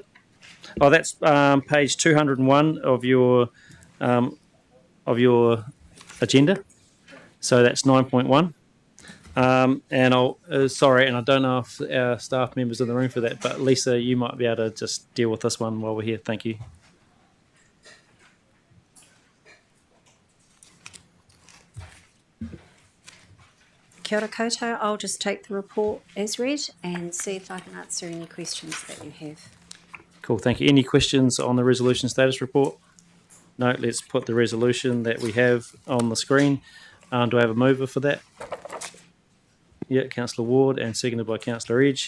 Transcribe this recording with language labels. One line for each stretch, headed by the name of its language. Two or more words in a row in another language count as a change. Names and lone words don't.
English: Oh, that's page 201 of your agenda. So that's 9.1. And I don't know if our staff members are in the room for that, but Lisa, you might be able to just deal with this one while we're here. Thank you.
Māori: Kia ora koutou.
English: I'll just take the report as read and see if I can answer any questions that you have. Cool, thank you. Any questions on the resolution status report? No, let's put the resolution that we have on the screen. Do I have a mover for that? Yeah, Councillor Ward, and seconded by Councillor Edge.